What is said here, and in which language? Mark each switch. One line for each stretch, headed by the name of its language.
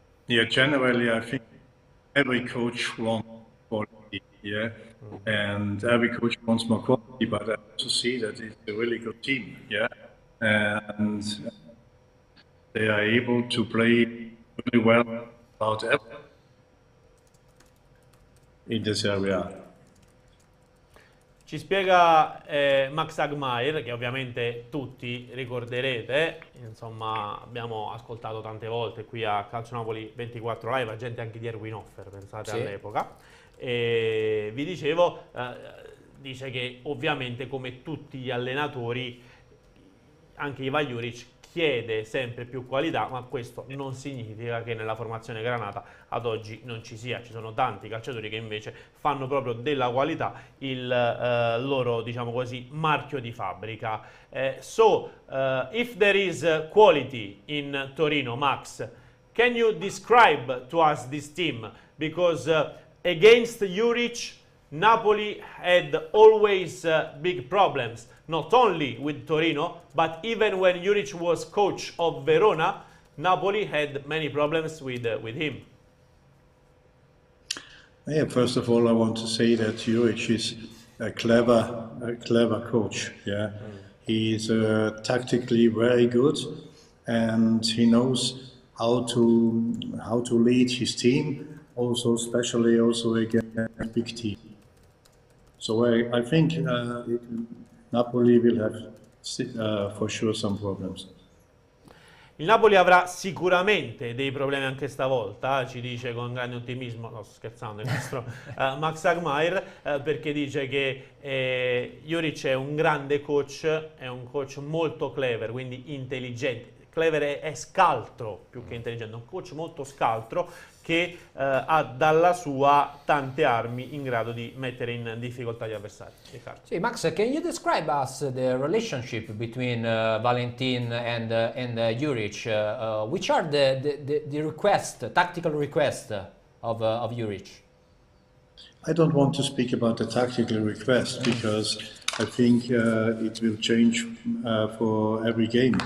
English: Yeah, generally I think every coach wants quality, yeah, and every coach wants more quality, but I also see that it's a really good team, yeah, and they are able to play really well about everything in this area.
Italian: Ci spiega Max Hagmaier, che ovviamente tutti ricorderete, insomma abbiamo ascoltato tante volte qui a Calcio Napoli 24 Live, gente anche di Erwin Hoffer, pensate all'epoca, e vi dicevo, dice che ovviamente come tutti gli allenatori anche Ivan Juric chiede sempre più qualità, ma questo non significa che nella formazione granata ad oggi non ci sia. Ci sono tanti calciatori che invece fanno proprio della qualità il loro, diciamo così, marchio di fabbrica.
English: If there is quality in Torino, Max, can you describe to us this team? Because against Juric, Napoli had always big problems, not only with Torino, but even when Juric was coach of Verona, Napoli had many problems with him. Yeah, first of all, I want to say that Juric is a clever coach. Yeah, he's tactically very good, and he knows how to lead his team. Also, especially also against big team. So I think Napoli will have for sure some problems.
Italian: Il Napoli avrà sicuramente dei problemi anche stavolta, ci dice con grande ottimismo, no, sto scherzando, il nostro Max Hagmaier, perché dice che Juric è un grande coach, è un coach molto clever, quindi intelligente. Clever è scaltro più che intelligente, un coach molto scaltro che ha dalla sua tante armi in grado di mettere in difficoltà gli avversari. Riccardo.
English: Sì, Max, can you describe us the relationship between Valentin and Juric? Which are the request, tactical request of Juric? I don't want to speak about the tactical request because I think it will change for every game.